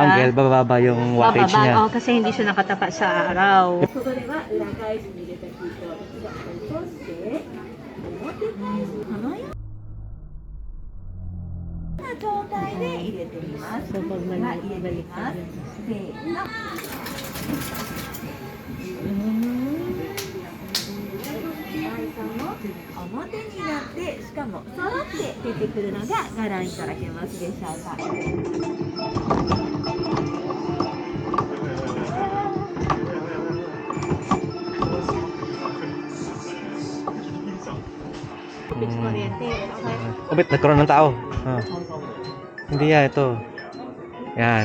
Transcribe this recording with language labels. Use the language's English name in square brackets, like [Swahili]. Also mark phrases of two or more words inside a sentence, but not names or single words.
[Filipino] angle, bababa yung wattage niya. Oh, kasi hindi siya nakatapat sa araw. So, pag balik ka. [Japanese] 表になってしかも揃って出てくるのがご覧いただけますでしょうか。 [Filipino] Kubit, nagkaroon ng tao. Hindi yan, ito. Yan.